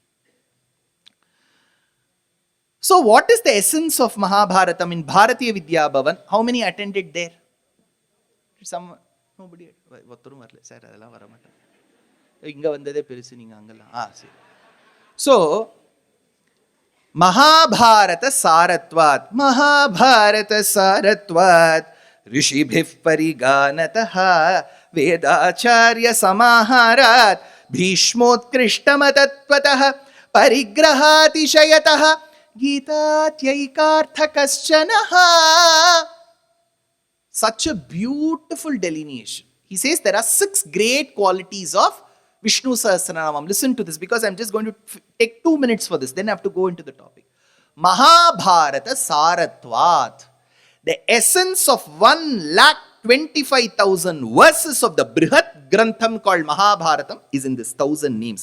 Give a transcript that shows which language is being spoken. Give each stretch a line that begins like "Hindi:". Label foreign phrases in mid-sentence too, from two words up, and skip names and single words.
English: So what is the essence of Mahabharatam in Bharatiya Vidya Bhavan? How many attended there? Some, nobody.
Sanskrit: So, Mahabharata Saratvat Rishibhif Pariganataha Vedacharya Samaharat Bhishmotkrishtamatatvataha Parigrahati Shayataha Gita Tyaikaarthakaschanaha.
English: Such a beautiful delineation. He says there are 6 great qualities of Vishnu Sahasranamam. Listen to this, because I'm just going to take 2 minutes for this. Then I have to go into the topic.
Sanskrit: Mahabharata Saratvat.
English: The essence of 1,25,000 verses of the
Sanskrit: Brihat Grantham
English: called Mahabharatam is in this 1,000 names.